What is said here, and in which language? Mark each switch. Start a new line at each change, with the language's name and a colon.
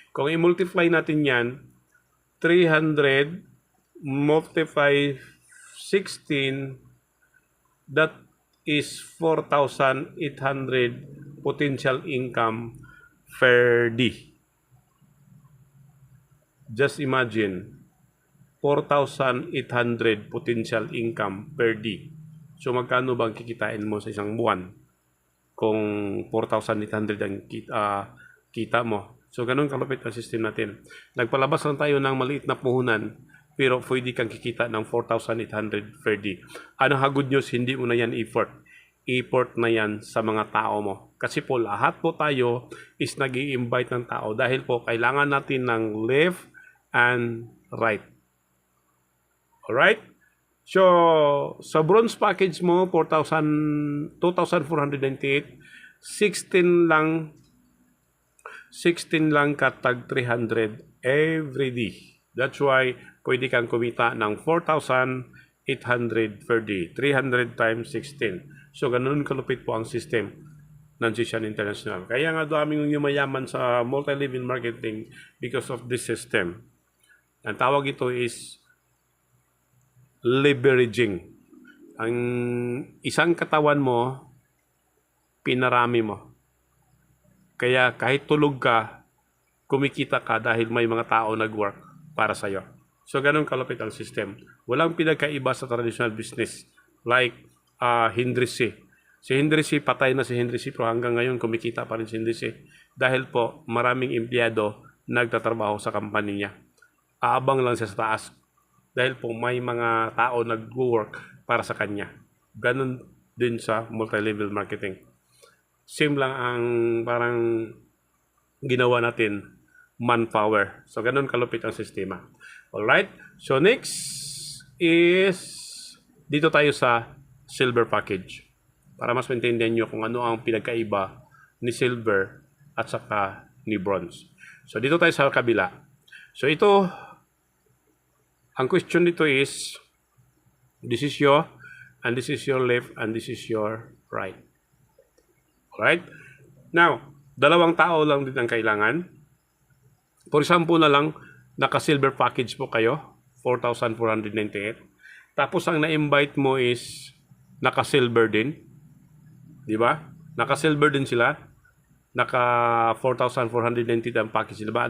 Filipino: Kung i-multiply natin yan,
English: 300 multiply 16, that is 4,800 potential income per day. Just imagine, 4,800 potential income per day.
Filipino: So magkano bang kikitain mo sa isang buwan kung 4,800 ang kita mo? So ganun kalupit ang system natin. Nagpalabas lang tayo ng maliit na puhunan,
English: pero pwede kang kikita ng 4,800 per day.
Filipino: Ano ha, good news, hindi mo na yan effort. Effort na yan sa mga tao mo. Kasi po lahat po tayo is nag-i-invite ng tao dahil po kailangan natin ng left and right. Alright? So, sa bronze package mo, 2,498, 16 lang katag 300 every day.
English: That's why
Filipino: pwede kang kumita ng 4,800 per day. 300 times 16. So, ganun kalupit po ang system. ng GCian International. Kaya nga daming yumayaman sa multi-level marketing
English: because of this system.
Filipino: Ang tawag ito is leveraging. Ang isang katawan mo, pinarami mo. Kaya kahit tulog ka, kumikita ka dahil may mga tao nag-work para sa'yo. So, ganun kalupit ang system. Walang pinagkaiba sa traditional business. Like Henry C. Si Henry C, patay na si Henry C, pero hanggang ngayon kumikita pa rin si Henry C. Dahil po, maraming empleyado nagtatrabaho sa company niya. Aabang lang siya sa taas. Dahil po, may mga tao nag-work para sa kanya. Ganun din sa multi-level marketing. Same lang ang parang ginawa natin, manpower. So, ganun kalupit ang sistema. Alright? So, next is dito tayo sa silver package. Para mas maintindihan nyo kung ano ang pinagkaiba ni silver at saka ni bronze. So, dito tayo sa kabila. So, ito, ang question dito is,
English: this is your, and this is your left, and this is your right. Alright?
Filipino: Now, dalawang tao lang din ang kailangan. For example na lang, naka-silver package po kayo, 4,498. Tapos ang na-invite mo is naka-silver din. Di ba? Naka-silver din sila. Naka 4,490 ang package. Di ba?